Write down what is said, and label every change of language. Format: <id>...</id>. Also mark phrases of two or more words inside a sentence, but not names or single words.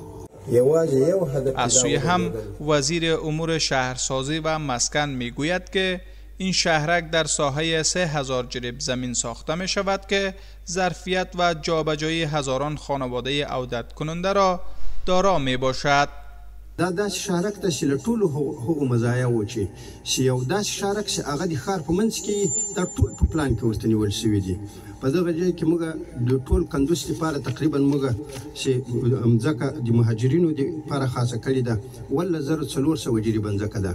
<fa>از سوی هم وزیر امور شهرسازی و مسکن میگوید که این شهرک در ساحه 3000 جریب زمین ساخته می شود که ظرفیت و جابجایی هزاران خانواده عودت کننده را دارا می باشد.</fa> <ps>دا شهرک ته چې له ټولو هغو مزایاوو چې یو داسې شهرک چې هغه د ښار په منځ کې دا ټول په پلان کې ورته نیول شوي دي. په دغه ځای کې موږ د ټول کندوز لپاره تقریبا موږ چې مځکه د مهاجرینو لپاره خاصه کړې ده 1400 جریبه مځکه ده.</ps>